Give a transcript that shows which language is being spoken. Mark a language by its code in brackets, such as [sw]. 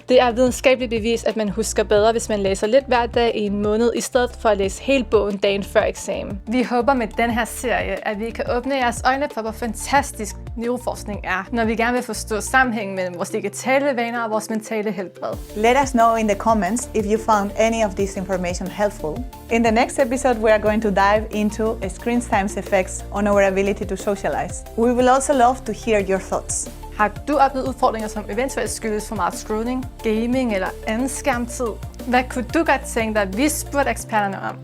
[da] Det er videnskabeligt bevis, at man husker bedre, hvis man læser lidt hver dag i en måned, i stedet for at læse hele bogen dagen før eksamen. eksamen. Vi håber med den her serie, at vi kan åbne jeres øjne for, hvor fantastisk neuroforskning er, når vi gerne vil forstå sammenhængen mellem vores digitale vaner og vores mentale helbred. [en] Let us know in the comments if you found any of this information helpful. In the next episode, we are going to dive into screen time's effects on our ability to socialize. We will also love to hear your thoughts. [da] Har du oplevet udfordringer, som eventuelt skyldes for meget scrolling, gaming eller anden skærmtid? Hvad kunne du godt tænke dig, at vi spurgte eksperterne om?